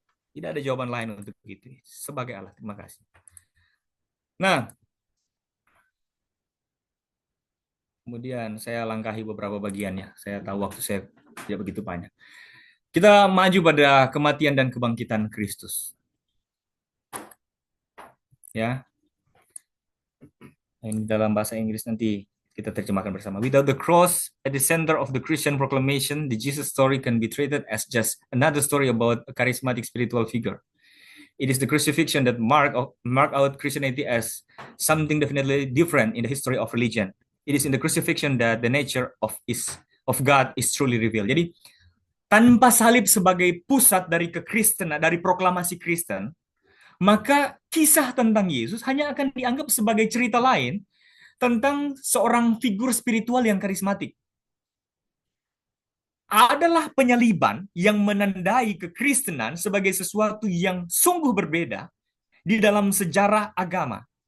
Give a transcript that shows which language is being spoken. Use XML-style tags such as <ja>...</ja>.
<id>Tidak ada jawaban lain untuk itu. Sebagai Allah, terima kasih. Nah, kemudian saya langkahi beberapa bagiannya. Saya tahu waktu saya tidak begitu banyak. Kita maju pada kematian dan kebangkitan Kristus. Ya, ini dalam bahasa Inggris nanti kita terjemahkan bersama.</id> <en>Without the cross at the center of the Christian proclamation, the Jesus story can be treated as just another story about a charismatic spiritual figure. It is the crucifixion that mark out Christianity as something definitely different in the history of religion. It is in the crucifixion that the nature of God is truly revealed.</en> <id>Jadi tanpa salib sebagai pusat dari kekristenan, dari proklamasi Kristen, maka kisah tentang Yesus hanya akan dianggap sebagai cerita lain tentang seorang figur spiritual yang karismatik. Adalah penyaliban yang menandai kekristenan sebagai sesuatu yang sungguh berbeda di dalam sejarah agama.</id>